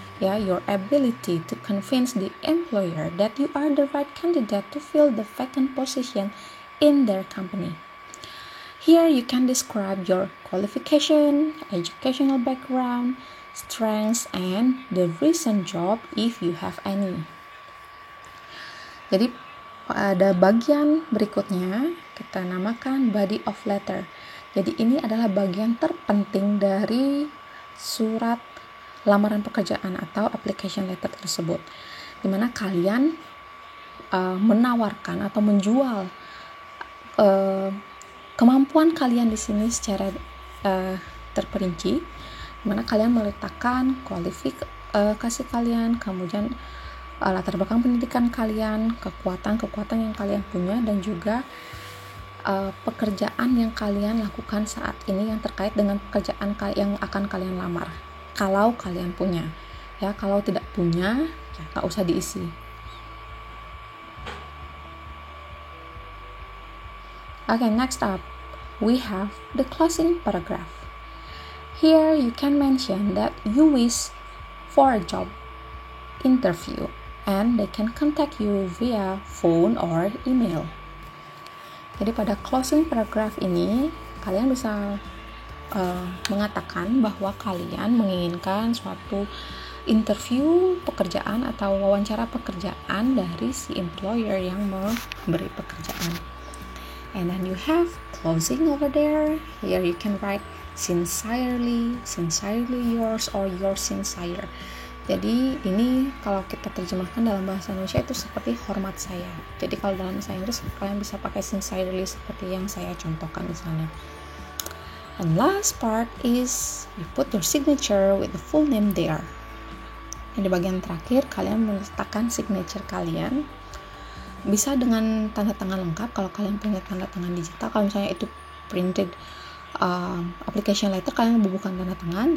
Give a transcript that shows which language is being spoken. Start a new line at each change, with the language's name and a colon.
English: Yeah, your ability to convince the employer that you are the right candidate to fill the vacant position in their company. Here you can describe your qualification, educational background, strengths, and the recent job if you have any.
Indonesian: Jadi pada bagian berikutnya kita namakan body of letter. Jadi ini adalah bagian terpenting dari surat lamaran pekerjaan atau application letter tersebut, di mana kalian menawarkan atau menjual kemampuan kalian di sini secara terperinci, di mana kalian meletakkan kualifikasi kalian, kemudian latar belakang pendidikan kalian, kekuatan yang kalian punya, dan juga pekerjaan yang kalian lakukan saat ini yang terkait dengan pekerjaan yang akan kalian lamar. Kalau kalian punya, ya, kalau tidak punya, ya nggak usah diisi.
English: Okay, next up, we have the closing paragraph. Here you can mention that you wish for a job interview and they can contact you via phone or email.
Indonesian: Jadi pada closing paragraph ini, kalian bisa mengatakan bahwa kalian menginginkan suatu interview pekerjaan atau wawancara pekerjaan dari si employer yang memberi pekerjaan.
English: And then you have closing over there. Here you can write sincerely yours or yours sincere.
Indonesian: Jadi ini kalau kita terjemahkan dalam bahasa Indonesia itu seperti hormat saya. Jadi kalau dalam bahasa Inggris kalian bisa pakai sincerely seperti yang saya contohkan di sana.
English: And last part is you put your signature with the full name there.
Indonesian: Di bagian terakhir kalian meletakkan signature kalian. Bisa dengan tanda tangan lengkap kalau kalian punya tanda tangan digital. Kalau misalnya itu printed application letter, kalian bubuhkan tanda tangan.